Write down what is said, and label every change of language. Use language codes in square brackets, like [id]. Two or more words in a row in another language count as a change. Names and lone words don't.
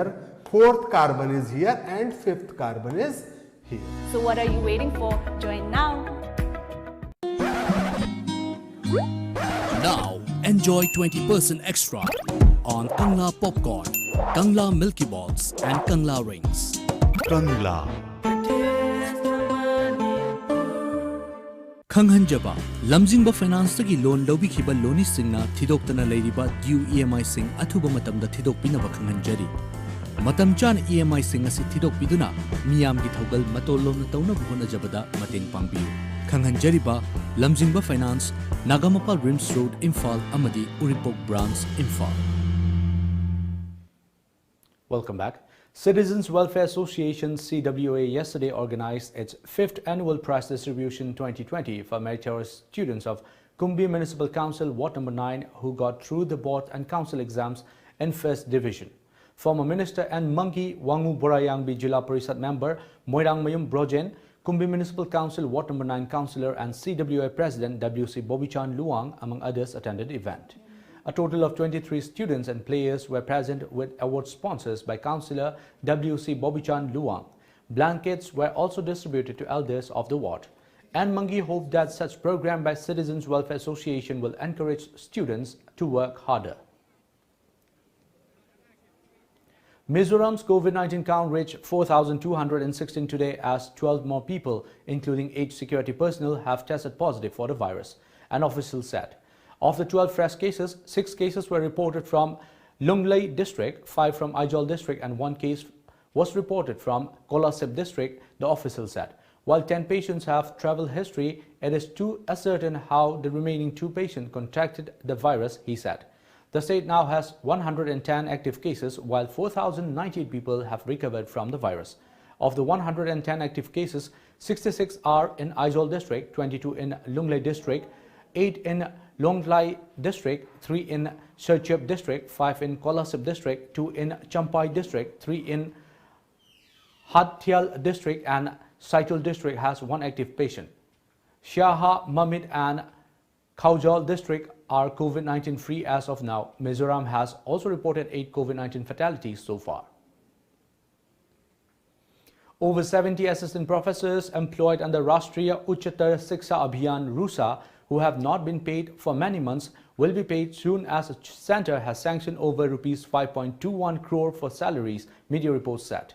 [en] Fourth carbon is here and fifth carbon is here. So what are you waiting for? Join now. Now, enjoy 20% extra on Kangla Popcorn, Kangla Milky Balls and Kangla Rings. Kangla. [mni] Khanghanjaba, Lamjingba Finance tagi loan lobi khiba loni singna thidoktana leiriba [en] due EMI [mni] sing athuba matamda thidokpinaba khanghanjari. Matam chan EMI sing asi thidokpiduna miyamgi thogal matolona tauna bhona jabada mateng pangbiu. Khanghanjariba Lamjingba Finance, Nagamapal Rims Road, Imphal Amadi Uripok Branch, Imphal. [en] Welcome back. Citizens Welfare Association CWA yesterday organized its 5th Annual Prize Distribution 2020 for meritorious students of Kumbi Municipal Council Ward Number 9 who got through the board and council exams in 1st Division. Former Minister and Mangi Wangu Borayangbi Jila Parisad member Moirang Mayum Brojen, Kumbi Municipal Council Ward Number 9 Councillor and CWA President WC Bobichan Luang among others attended the event. A total of 23 students and players were present with award sponsors by Councillor WC Bobichan Luang. Blankets were also distributed to elders of the ward. And Mangi hoped that such program by Citizens Welfare Association will encourage students to work harder. Mizoram's COVID-19 count reached 4,216 today as 12 more people, including 8 security personnel, have tested positive for the virus, an official said. Of the 12 fresh cases, 6 cases were reported from Lunglei district, 5 from Aizol district and 1 case was reported from Kolasib district, the official said. While 10 patients have travel history, it is too uncertain how the remaining 2 patients contracted the virus, he said. The state now has 110 active cases, while 4,098 people have recovered from the virus. Of the 110 active cases, 66 are in Aizol district, 22 in Lunglei district, 8 in Longlai district, 3 in Serchep district, 5 in Kolasib district, 2 in Champai district, 3 in Hathial district and Saitul district has 1 active patient. Shaha, Mamit and Khaujal district are COVID-19 free as of now. Mizoram has also reported 8 COVID-19 fatalities so far. Over 70 assistant professors employed under Rashtriya Uchchatar Shiksha Abhiyan RUSA who have not been paid for many months will be paid soon as the centre has sanctioned over Rs 5.21 crore for salaries, media reports said.